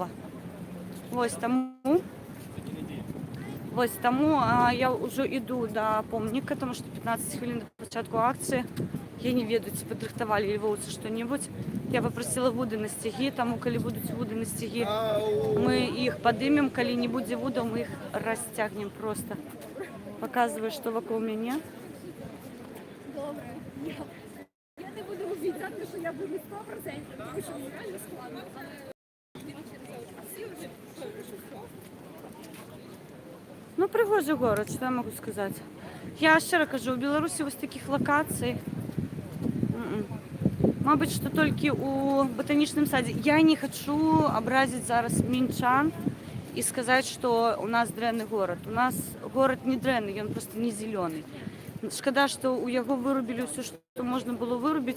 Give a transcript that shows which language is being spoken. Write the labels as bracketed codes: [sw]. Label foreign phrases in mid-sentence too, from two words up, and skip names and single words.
[be] Вось таму я ўжо іду да помніка, таму што 15 хвілін да пачатку акцыі. Я не ведаю, ці падрыхтавалі львоўцы што-небудзь. Я папрасіла вуды на сцягі, таму калі будуць вуды на сцягі, мы іх падымем, калі не будзе вудаў, мы іх расцягнем просто. Паказваю, што вакол мяне. Добре. [uk] Я не буду обіцяти, що я буду 100%, тому що мені реально складно. [be] Ну, прыгожы горад, што я магу сказаць. Я шчыра кажу, у Беларусі вось такіх лакацый, мабыць, што толькі ў батанічным садзе. Я не хачу абразіць зараз мінчан і сказаць, што у нас дрэнны горад. У нас горад не дрэнны, ён просто не зелёны. Шкада, што ў яго вырубілі ўсё, што можна было вырубіць.